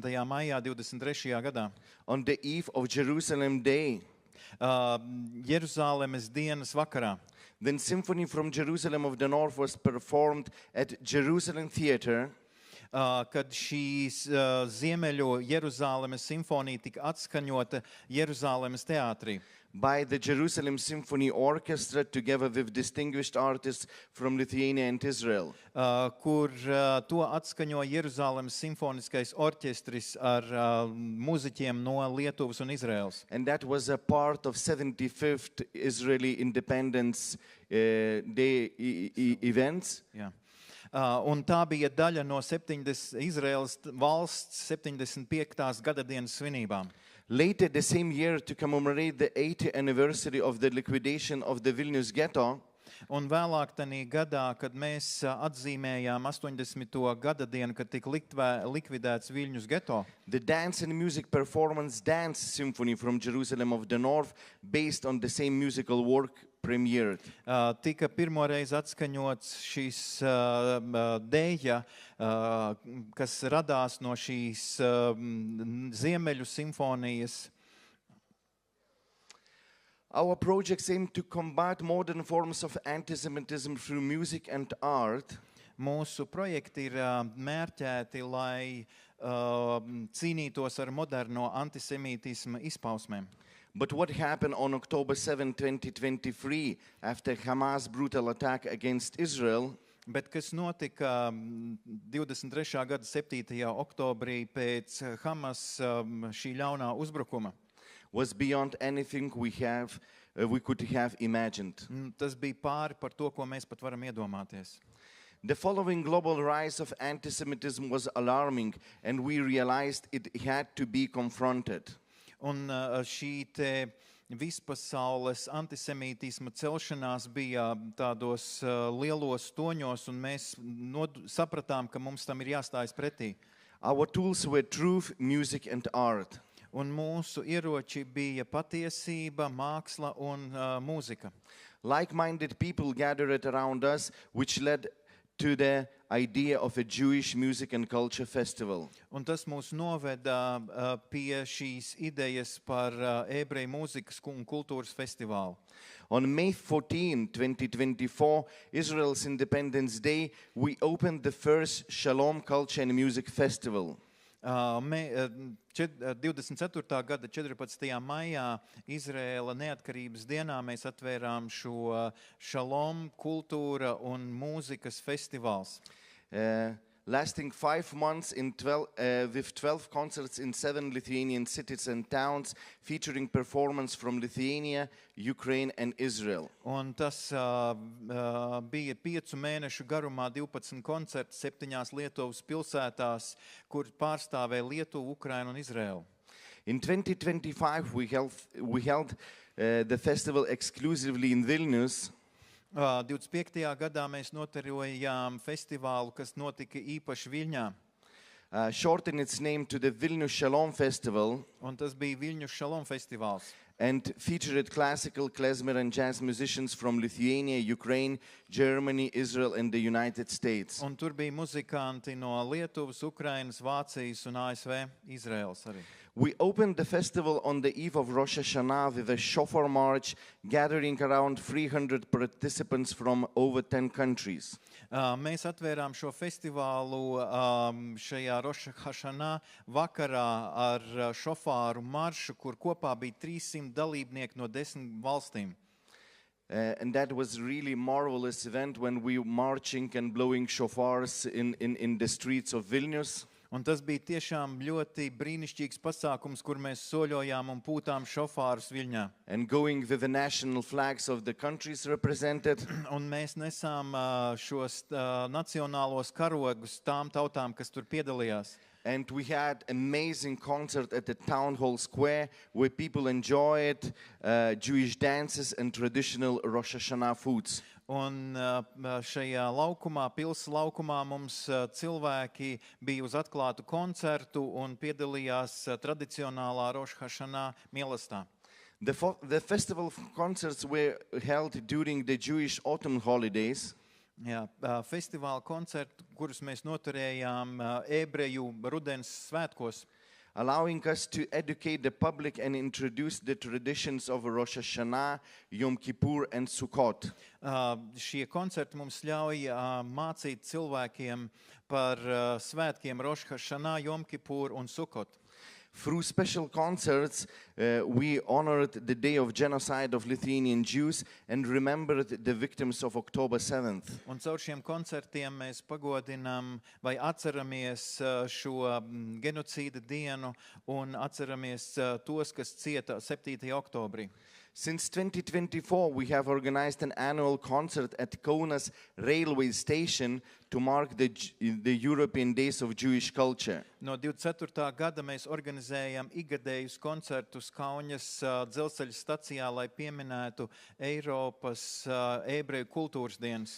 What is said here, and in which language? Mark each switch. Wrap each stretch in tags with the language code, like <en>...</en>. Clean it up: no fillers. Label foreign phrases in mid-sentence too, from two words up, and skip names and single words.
<lv>maijā 23. gadā.</lv> <en>On the eve of Jerusalem Day.</en> <lv>Jeruzālemes dienas vakarā.</lv> <en>Then Symphony from Jerusalem of the North was performed at Jerusalem Theatre.</en> <lv>Kad šīs Ziemeļu Jeruzālemes simfonija tika atskaņota Jeruzālemes teātrī.</lv> <en>By the Jerusalem Symphony Orchestra together with distinguished artists from Lithuania and Israel.</en> <lv>Kur to atskaņo Jeruzālemes simfoniskais orķestris ar mūziķiem no Lietuvas un Izraēlas.</lv> <en>And that was a part of 75th Israeli Independence Day events.</en> <lv>Jā. Un tā bija daļa no Izraēlas valsts 75. gadadienas svinībām.</lv> <en>Later the same year, to commemorate the 80th anniversary of the liquidation of the Vilnius ghetto,</en> <lv>Un vēlāk tajā gadā, kad mēs atzīmējām 80. gadadienu, kad tika likvidēts Viļņus geto,</lv> <en>the dance and music performance Dance Symphony from Jerusalem of the North, based on the same musical work, premiered.</en> <lv>Tika pirmoreiz atskaņots šīs dēļa, kas radās no šīs Ziemeļu simfonijas.</lv> <en>Our projects aim to combat modern forms of anti-Semitism through music and art.</en> <lv>Mūsu projekti ir mērķēti, lai cīnītos ar moderno antisemītisma izpausmēm.</lv> <en>But what happened on October 7, 2023, after Hamas' brutal attack against Israel,</en> <lv>Bet kas notika 23. gada 7. oktobrī pēc Hamas šī ļaunā uzbrukuma?</lv> <en>was beyond anything we could have imagined.</en> <lv>Tas bija pāri par to, ko mēs pat varam iedomāties.</lv> <en>The following global rise of anti-Semitism was alarming, and we realized it had to be confronted.</en> <lv>Un šī te vispasaules antisemītisma celšanās bija tādos lielos toņos, un mēs sapratām, ka mums tam ir jāstājas pretī.</lv> <en>Our tools were truth, music, and art.</en> <lv>Un mūsu ieroči bija patiesība, māksla un mūzika.</lv> <en>Like-minded people gathered around us, which led to the idea of a Jewish music and culture festival.</en> <lv>Un tas mūs noveda pie šīs idejas par ebreju mūzikas un kultūras festivālu.</lv> <en>On May 14, 2024, Israel's Independence Day, we opened the first Shalom Culture and Music Festival.</en> <lv>24. gada 14. maijā Izraēla neatkarības dienā mēs atvērām šo Shalom kultūra un mūzikas festivāls.</lv> <en>Lasting 5 months with 12 concerts in 7 Lithuanian cities and towns, featuring performance from Lithuania, Ukraine and Israel.</en> <lv>Un tas bija 5 mēnešu garumā 12 koncerti 7 Lietuvas pilsētās, kur pārstāvēja Lietuvu, Ukrainu un Izraēlu.</lv> <en>In 2025, we held the festival exclusively in Vilnius.</en> <lv>25. gadā mēs noturējām festivālu, kas notika īpaši Viļņā.</lv> <en>Shortened its name to the Vilnius Shalom Festival.</en> <lv>Un tas bija Viļņu Shalom festivāls.</lv> <en>And featured classical, klezmer and jazz musicians from Lithuania, Ukraine, Germany, Israel and the United States.</en> <lv>Un tur bija muzikanti no Lietuvas, Ukrainas, Vācijas un ASV, Izraēlas arī.</lv> <en>We opened the festival on the eve of Rosh Hashanah with a shofar march, gathering around 300 participants from over 10 countries.</en> <lv>Mēs atvērām šo festivālu šajā Rosh Hashanah vakarā ar šofāru maršu, kur kopā bija 300 dalībnieki no 10 valstīm.</lv> <en>And that was really marvelous event when we were marching and blowing shofars in the streets of Vilnius.</en> <lv>Un tas bija tiešām ļoti brīnišķīgs pasākums, kur mēs soļojām un pūtām šofārus Viļņā.</lv> <en>And going with the national flags of the countries represented.</en> <lv>Un mēs nesām šos nacionālos karogus tām tautām, kas tur piedalījās.</lv> <en>And we had amazing concert at the Town Hall Square where people enjoyed Jewish dances and traditional Rosh Hashanah foods.</en> <lv>Un šajā laukumā, pils laukumā mums cilvēki bija uz atklātu koncertu un piedalījās tradicionālā Rosh Hashanah mīlestā.</lv> <en>The festival concerts were held during the Jewish autumn holidays.</en> <lv>Jā, festivāla koncertu, kurus mēs noturējām ebreju rudens svētkos,</lv> <en>allowing us to educate the public and introduce the traditions of Rosh Hashanah, Yom Kippur and Sukkot.</en> <lv>Šie koncerti mums ļauj mācīt cilvēkiem par svētkiem Rosh Hashanah, Yom Kippur un Sukkot.</lv> <en>Through special concerts, we honored the day of genocide of Lithuanian Jews and remembered the victims of October 7th.</en> <lv>Un caur šiem koncertiem mēs pagodinām vai atceramies šo genocīda dienu un atceramies tos, kas cieta 7. oktobrī.</lv> <en>Since 2024, we have organized an annual concert at Kaunas railway station to mark the European Days of Jewish Culture.</en> <lv>No 24. gada mēs organizējam ikgadējus koncertus Kaunas dzelzceļa stacijā, lai pieminētu Eiropas ebreju kultūras dienas.</lv>